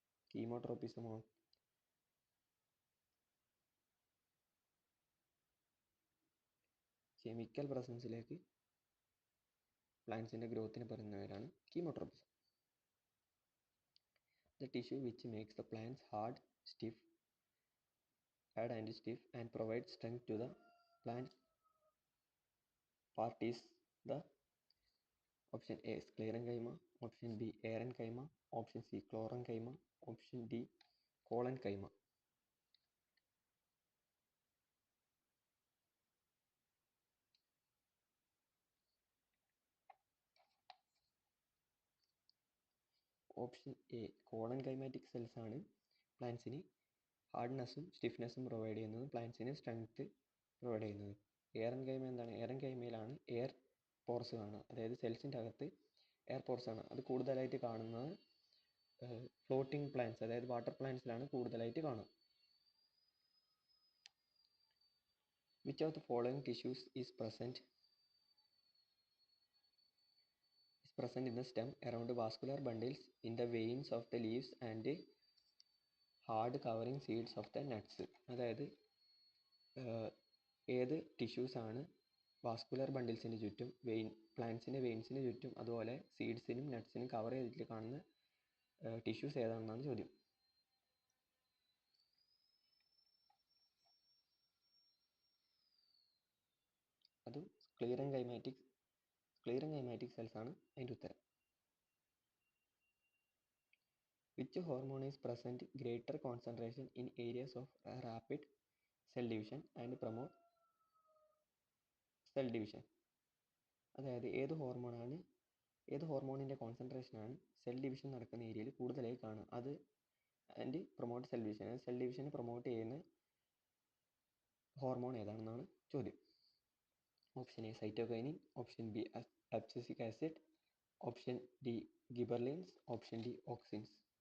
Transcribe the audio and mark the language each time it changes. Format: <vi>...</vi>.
<ml>കീമോട്രോപ്പിസമോ chemical പ്രസൻസിലേക്ക് പ്ലാന്റ്സിൻ്റെ ഗ്രോത്തിന് പറയുന്നവരാണ് കീമോട്രോപ്പിസം.</ml> <en>The tissue which makes the plants hard and stiff and provides strength to the plant part is the. Option A sclerenchyma, option B parenchyma, option C chlorenchyma, option D collenchyma.</en> <ml>Option A കോളൻകൈമാറ്റിക് cells ആണ് പ്ലാന്റ്സിന് ഹാർഡ്നെസ്സും സ്റ്റിഫ്നെസ്സും provide ചെയ്യുന്നതും പ്ലാന്റ്സിന് strength provide ചെയ്യുന്നത്. എയറൻകൈമ എന്താണ്? എയറൻകൈമയിലാണ് air pores കാണുക, അതായത് സെൽസിൻ്റെ അകത്ത് air pores ആണ്. അത് കൂടുതലായിട്ട് കാണുന്നത് ഫ്ലോട്ടിംഗ് പ്ലാന്റ്സ്, അതായത് വാട്ടർ പ്ലാന്റ്സിലാണ് കൂടുതലായിട്ട് കാണുക.</ml> <en>Which of the following tissues is present in the stem around vascular bundles in the veins of the leaves and hard covering seeds of the nuts?</en> <ml>അതായത് ഏത് tissues ആണ് വാസ്കുലർ ബണ്ടിൽസിന് ചുറ്റും, പ്ലാന്റ്സിൻ്റെ വെയിൻസിന് ചുറ്റും, അതുപോലെ സീഡ്സിനും നട്ട്സിനും cover ചെയ്തിട്ട് കാണുന്ന ടിഷ്യൂസ് ഏതാണെന്നാണ് ചോദ്യം. അത് സ്ക്ലീറൻകൈമാറ്റിക് സെൽസ് ആണ് അതിൻ്റെ ഉത്തരം.</ml> <en>Which hormone is present greater concentration in areas of rapid cell division and promote cell division?</en> <ml>അതായത് ഏത് ഹോർമോണിൻ്റെ കോൺസെൻട്രേഷനാണ് സെൽ ഡിവിഷൻ നടക്കുന്ന ഏരിയയിൽ കൂടുതലായി കാണുക, അത്</ml> <en>and promote cell division,</en> <ml>cell ഡിവിഷനെ promote ചെയ്യുന്ന ഹോർമോൺ ഏതാണെന്നാണ് ചോദ്യം. Option A cytokinin, option B abscisic acid, option D ഗിബർലിൻസ്, option D auxins.</ml>